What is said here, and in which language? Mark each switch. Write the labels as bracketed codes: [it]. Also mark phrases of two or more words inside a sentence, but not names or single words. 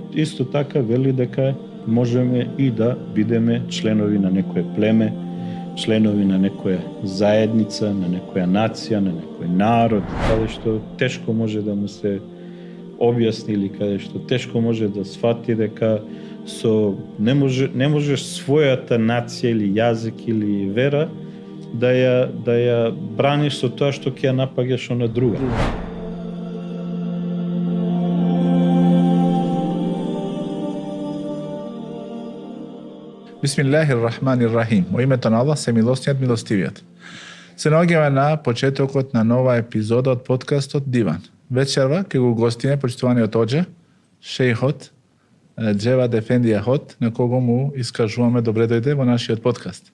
[mk] исто така вели дека можеме и да бидеме членови на некое племе, членови на некоја заедница, на некоја нација, на некој народ, каде што тешко може да му се објасни или каде што тешко може да сфати дека не можеш својата нација или јазик или вера да ја браниш со тоа што ќе ја напаѓаш на друга. [ar] بسم الله الرحمن الرحيم. [mk] Во името на Аллах, се милосниот, милостивиот. Се наоѓаме на почетокот на нова епизода од подкастот Диван. Вечерва ќе го гостиме почитуваниот оџа, шејхот Џевад Ефендија Хот, на кого му искажуваме добре дојде во нашиот подкаст.